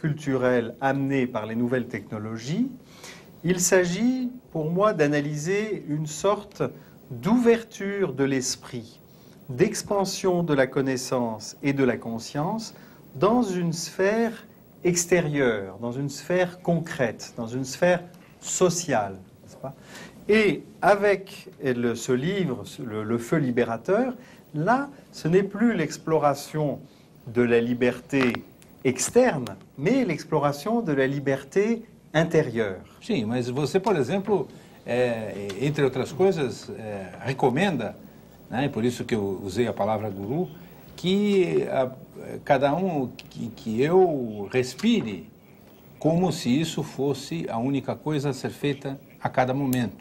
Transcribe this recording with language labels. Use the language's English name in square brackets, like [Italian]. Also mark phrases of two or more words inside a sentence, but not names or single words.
[French] culturelle amenée par les nouvelles technologies, il s'agit pour moi d'analyser une sorte d'ouverture de l'esprit, d'expansion de la connaissance et de la conscience dans une sphère extérieure, dans une sphère concrète, dans une sphère sociale, n'est-ce pas ? Et avec ce livre, Le Feu libérateur, là, ce n'est plus l'exploration de la liberté externe, mais l'exploration de la liberté intérieure. [Portuguese] Sim, mas você, por exemplo, entre outras coisas, recomenda, né, e por isso que eu usei a palavra guru, que cada um, que eu respire como se isso fosse a única coisa a ser feita a cada momento.